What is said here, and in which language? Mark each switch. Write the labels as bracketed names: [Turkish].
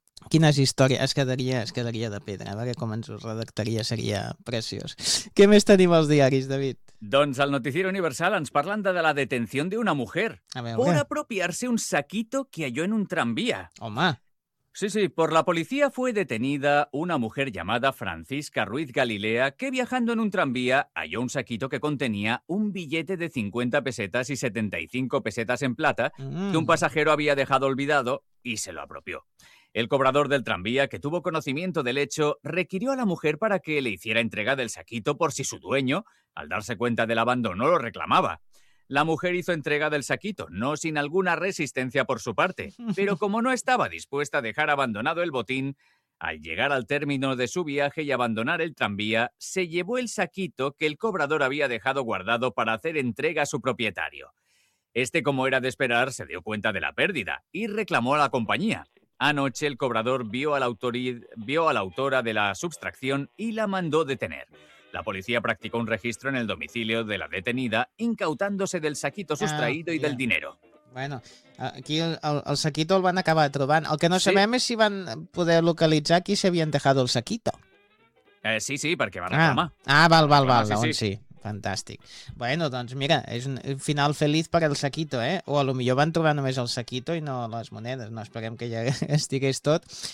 [Catalan] Quines històries. Es quedaria de pedra. A veure com ens ho redactaria, seria preciós. Què més tenim als diaris, David? Doncs al Noticiero Universal ens parlen de la detenció d'una mujer per apropiar-se [Spanish] un saquito que halló [Catalan] en un tramvia. Home! [Spanish] Sí, sí, por la policía fue detenida una mujer llamada Francisca Ruiz Galilea que viajando en un tranvía halló un saquito que contenía un billete de 50 pesetas y 75 pesetas en plata que un pasajero había dejado olvidado y se lo apropió. El cobrador del tranvía, que tuvo conocimiento del hecho, requirió a la mujer para que le hiciera entrega del saquito por si su dueño, al darse cuenta del abandono, lo reclamaba. La mujer hizo entrega del saquito, no sin alguna resistencia por su parte, pero como no estaba dispuesta a dejar abandonado el botín, al llegar al término de su viaje y abandonar el tranvía, se llevó el saquito que el cobrador había dejado guardado para hacer entrega a su propietario. Este, como era de esperar, se dio cuenta de la pérdida y reclamó a la compañía. Anoche el cobrador vio a la autora de la sustracción y la mandó detener. La policía practicó un registro en el domicilio de la detenida, incautándose del saquito sustraído y del dinero. [Catalan] Bueno, aquí el saquito el van acabar trobant. El que no sabem és si van poder localitzar qui s'havien [Spanish] dejado el saquito. [Catalan] Sí, perquè va reclamar. Val, sí. Fantàstic. Bueno, doncs mira, és un final feliç per al saquito, eh? O a lo millor van trobar només el saquito i no les monedes, no esperem que ja estigués tot.